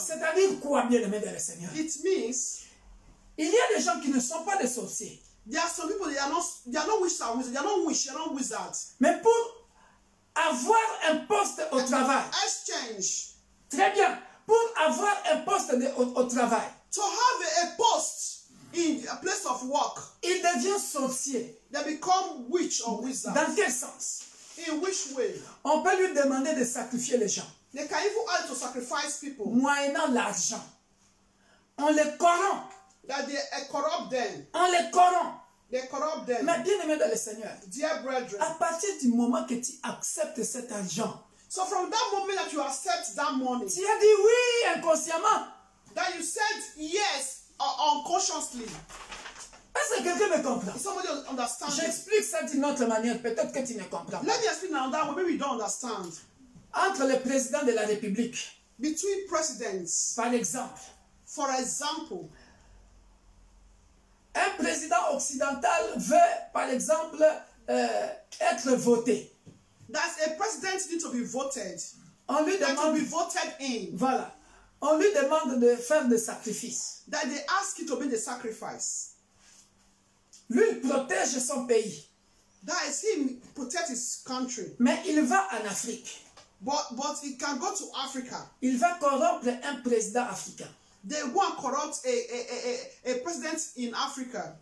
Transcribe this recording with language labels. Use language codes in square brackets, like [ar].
[fr] C'est-à-dire quoi, bien-aimé dans le Seigneur? [en] It means [fr] Il y a des gens qui ne sont pas des sorciers. [en] there are some people, they are not witches and wizards. They are not witches, they are not wizards. [fr] Mais pour avoir un poste au travail, [en] Exchange. [fr] très bien, pour avoir un poste au travail, [en] To have a post in a place of work, [fr] il devient sorcier. [en] they become witch or wizard. [fr] Dans quel sens? [en] In which way? [fr] On peut lui demander de sacrifier les gens, [en] They can even ask to sacrifice people. [fr] moyennant l'argent. On les corrompt. [en] That they corrupt them. [fr] On les corrompt. [en] They corrupt them. [fr] Mais bien aimé dans le Seigneur, [en] Dear brethren. [fr] à partir du moment que tu acceptes cet argent, [en] So from that moment that you accept that money, [fr] tu as dit oui inconsciemment. [en] that you said yes unconsciously, [fr] Est-ce que quelqu'un me comprend? [en] somebody understands it. [fr] J'explique ça d'une autre manière, peut-être que tu ne comprends pas. [en] Let me explain now that way. Maybe you don't understand. [fr] Entre le président de la République, [en] Between presidents, [fr] par exemple, [en] for example, [fr] un président occidental veut, par exemple, être voté. [en] that a president needs to be voted. [fr] On lui [en] That to [fr] demande, [en] be voted in. [fr] voilà, on lui demande de faire des sacrifices. [en] That they ask you to be the sacrifice. [fr] Lui, il protège son pays, [en] That is him protect his country. [fr] mais il va en Afrique. [en] But he can go to Africa. [fr] Il va corrompre un président africain. [en] They go and corrupt a president in Africa.